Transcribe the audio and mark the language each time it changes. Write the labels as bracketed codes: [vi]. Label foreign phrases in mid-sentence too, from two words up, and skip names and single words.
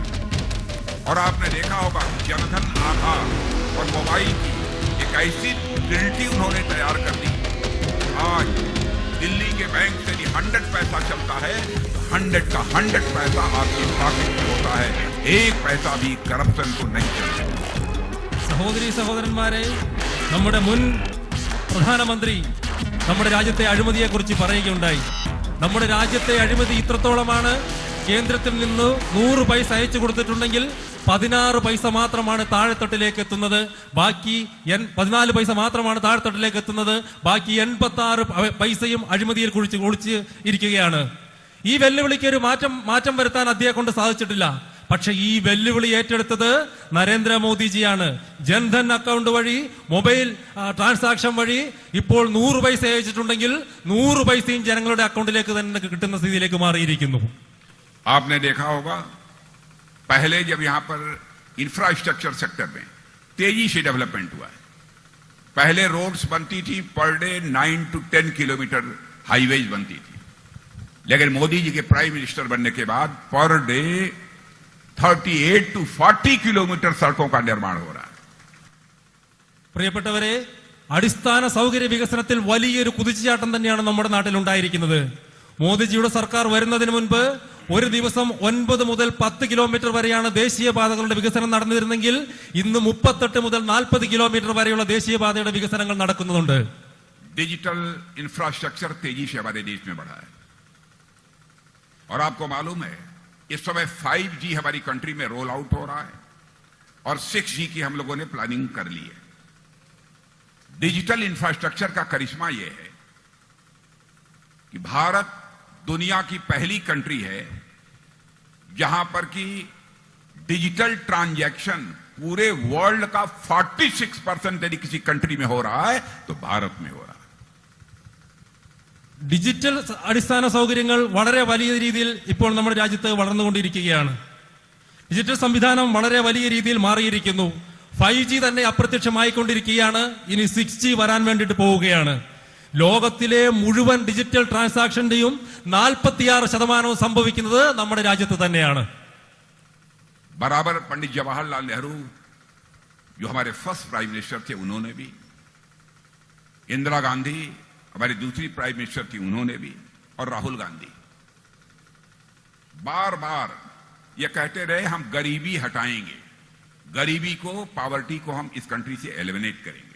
[hi] और आपने देखा होगा जनधन आधार और मोबाइल की एक ऐसी ट्रिनिटी उन्होंने तैयार कर दी। आज दिल्ली के बैंक से 100 पैसा चलता है तो 100 का 100 पैसा आपकी पॉकेट में होता है, एक पैसा भी करप्शन को नहीं चलता। [ml] സഹോദരീ സഹോദരന്മാരെ, നമ്മുടെ മുൻ പ്രധാനമന്ത്രി നമ്മുടെ രാജ്യത്തെ അഴിമതിയെക്കുറിച്ച് പറയുകയുണ്ടായി. നമ്മുടെ രാജ്യത്തെ അഴിമതി ഇത്രത്തോളമാണ്, കേന്ദ്രത്തിൽ നിന്ന് 100 പൈസ അയച്ചു കൊടുത്തിട്ടുണ്ടെങ്കിൽ 16 പൈസ മാത്രമാണ് താഴെത്തട്ടിലേക്ക് എത്തുന്നത്, ബാക്കി 14 പൈസ മാത്രമാണ് താഴെത്തട്ടിലേക്ക് എത്തുന്നത്, ബാക്കി 86 പൈസയും അഴിമതിയിൽ കുഴിച്ച് ഇരിക്കുകയാണ്. ഈ വെല്ലുവിളിക്ക് ഒരു മാറ്റം വരുത്താൻ അദ്ദേഹം കൊണ്ട് സാധിച്ചിട്ടില്ല. പക്ഷെ ഈ വെല്ലുവിളി ഏറ്റെടുത്തത് നരേന്ദ്രമോദിജിയാണ്. ജൻധൻ അക്കൗണ്ട് വഴി, [en] mobile transaction [ml] വഴി ഇപ്പോൾ 100 പൈസ അയച്ചിട്ടുണ്ടെങ്കിൽ 100 പൈസയും ജനങ്ങളുടെ അക്കൗണ്ടിലേക്ക് തന്നെ കിട്ടുന്ന സ്ഥിതിയിലേക്ക് മാറിയിരിക്കുന്നു. [hi] आपने देखा होगा पहले जब यहां पर [en] infrastructure sector [hi] में तेजी से डेवलपमेंट हुआ है, पहले रोड्स बनती थी [en] per day 9 to 10 kilometre highways [hi] बनती थी, लेकिन मोदी जी के [en] prime minister [hi] बनने के बाद [en] per day 38 to 40 kilometre [hi] सड़कों का निर्माण हो रहा है. [ml] പ്രിയപ്പെട്ടവരെ, അടിസ്ഥാന സൗകര്യ വികസനത്തിൽ വലിയൊരു കുതിച്ചുചാട്ടം തന്നെയാണ് നമ്മുടെ നാട്ടിൽ ഉണ്ടായിരിക്കുന്നത്. മോദിജിയുടെ സർക്കാർ വരുന്നതിന് മുൻപ് ഒരു ദിവസം 9 മുതൽ 10 കിലോമീറ്റർ വരെയാണ് ദേശീയപാതകളുടെ വികസനം നടന്നിരുന്നെങ്കിൽ ഇന്ന് 38 മുതൽ 40 കിലോമീറ്റർ വരെയുള്ള ദേശീയപാതയുടെ വികസനങ്ങൾ നടക്കുന്നുണ്ട്. [en] digital infrastructure [hi] तेजी से हमारे देश में बढ़ा है और आपको मालूम है इस समय 5G हमारी कंट्री में [en] roll out [hi] हो रहा है और 6G की हम लोगों ने प्लानिंग कर ली है. [en] digital infrastructure [hi] का करिश्मा यह है कि भारत दुनिया की पहली कंट्री है जहां पर कि [en] digital transaction [hi] पूरे वर्ल्ड का 46% यदि किसी कंट्री में हो रहा है तो भारत में हो रहा है. [ml] ഡിജിറ്റൽ അടിസ്ഥാന സൗകര്യങ്ങൾ വളരെ വലിയ രീതിയിൽ ഇപ്പോൾ നമ്മുടെ രാജ്യത്ത് വളർന്നുകൊണ്ടിരിക്കുകയാണ്. ഡിജിറ്റൽ സംവിധാനം വളരെ വലിയ രീതിയിൽ മാറിയിരിക്കുന്നു. 5G തന്നെ അപ്രത്യക്ഷമായിക്കൊണ്ടിരിക്കുകയാണ്. ഇനി 6G വരാൻ വേണ്ടിയിട്ട് പോവുകയാണ്. ലോകത്തിലെ മുഴുവൻ ഡിജിറ്റൽ ട്രാൻസാക്ഷന്റെയും 46% സംഭവിക്കുന്നത് നമ്മുടെ രാജ്യത്ത് തന്നെയാണ്. [hi] बराबर पंडित जवाहरलाल नेहरू जो हमारे [en] first prime minister [hi] थे उन्होंने भी, इंदिरा गांधी हमारी दूसरी [en] prime minister [hi] थी उन्होंने भी, और राहुल गांधी बार बार ये कहते रहे हम गरीबी हटाएंगे, गरीबी को, पॉवर्टी को हम इस कंट्री से एलिमिनेट करेंगे.